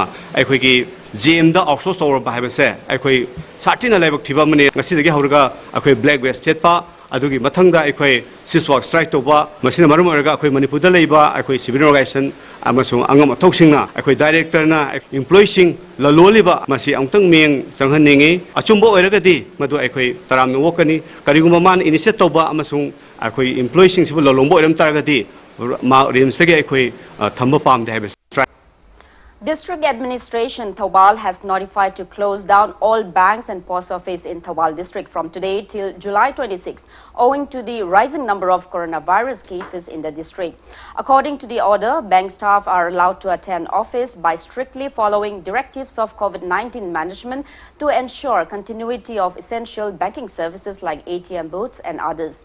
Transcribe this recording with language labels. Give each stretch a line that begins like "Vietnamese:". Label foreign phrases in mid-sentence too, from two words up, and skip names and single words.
Manipuri: akoi ki GM da outsource tawra bhai base akoi satina lebak thiba mane ngasi dagi hauraga akoi black west state pa adugi mathangda ekoi siswak strike toba masina marum oraga ekoi Manipur da leiba ekoi
English: civil organization
Manipuri: amasung angam athoksingna ekoi director na employee sing laloliba masi angtang meng changhaningi achumbo oraga di madu ekoi taram no wokani kariguma man initiate toba amasung ekoi employee sing sibu lalombo eram targa di ꯔꯤꯝꯁ ꯇꯒꯤ ꯑꯩꯈꯣꯏ ꯊꯝꯕ ꯄꯥꯝꯗꯦ ꯍꯥꯏꯕ
English: District Administration Thoubal has notified to close down all banks and post office in Thoubal district from today till July 26, owing to the rising number of coronavirus cases in the district. According to the order, bank staff are allowed to attend office by strictly following directives of COVID-19 management to ensure continuity of essential banking services like ATM booths and others.